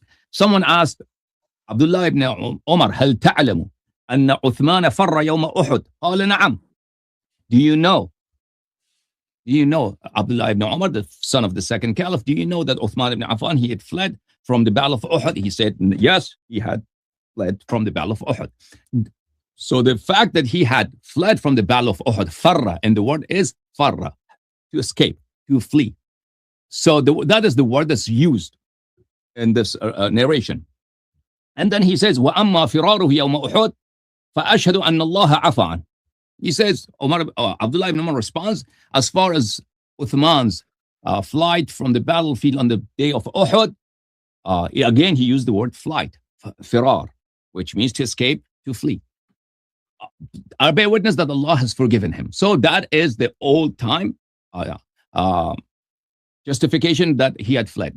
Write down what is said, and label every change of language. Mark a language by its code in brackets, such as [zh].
[en] Someone asked Abdullah ibn Umar, [ar] هل تعلم أن عثمان فر يوم أحد؟ قال نعم. [en] Do you know, Abdullah ibn Umar, the son of the second caliph, do you know that Uthman ibn Affan, he had fled from the battle of Uhud? He said, yes, he had fled from the battle of Uhud. So the fact that he had fled from the battle of Uhud, farra, and the word is farra, to escape, to flee. So that is the word that's used in this narration. And then he says, [ar] وَأَمَّا فِرَارُهُ يَوْمَ أُحُدٍ فَأَشْهَدُ أَنَّ اللَّهَ عَفَى عَنْهُ. [en] He says, Abdullah ibn Umar responds, as far as Uthman's flight from the battlefield on the day of Uhud, again, he used the word flight, firar, which means to escape, to flee. I bear witness that Allah has forgiven him. So that is the old time justification that he had fled.